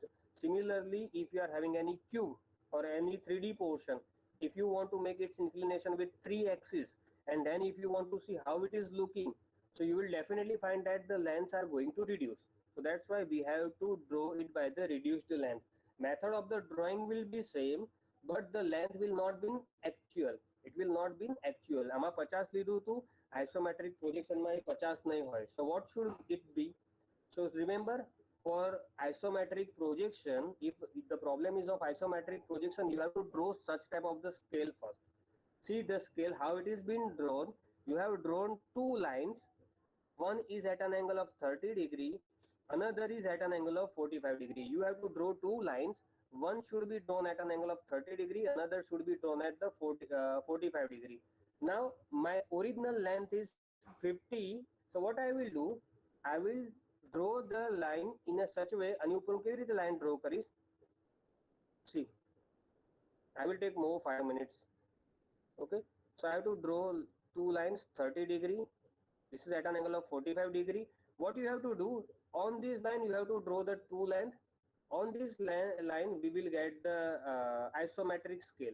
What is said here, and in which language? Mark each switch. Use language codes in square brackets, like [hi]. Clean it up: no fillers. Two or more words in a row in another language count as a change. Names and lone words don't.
[en] Similarly, if you are having any cube or any 3D portion, if you want to make its inclination with 3 axes, and then if you want to see how it is looking, so you will definitely find that the lengths are going to reduce. So that's why we have to draw it by the reduced length. Method of the drawing will be same, but the length will not be actual. It will not be actual. [gu] આમાં 50 લીધું હતું, [en] isometric projection [gu] માં 50 નહીં હોય. [en] So what should it be? So remember, for isometric projection, if the problem is of isometric projection, you have to draw such type of the scale first. See the scale, how it is been drawn. You have drawn 2 lines. One is at an angle of 30 degree, another is at an angle of 45 degree. You have to draw 2 lines. One should be drawn at an angle of 30 degree, another should be drawn at the 45 degree. Now my original length is 50. So what I will do, I will draw the line in a such way. [gu] અને ઉપર હું કેવી રીતે [en] line draw [gu] કરીશ? [en] See, I will take more 5 minutes. Okay, so I have to draw two lines 30 degree. This is at an angle of 45 degree. What you have to do, on this line you have to draw the two length. On this line we will get the isometric scale.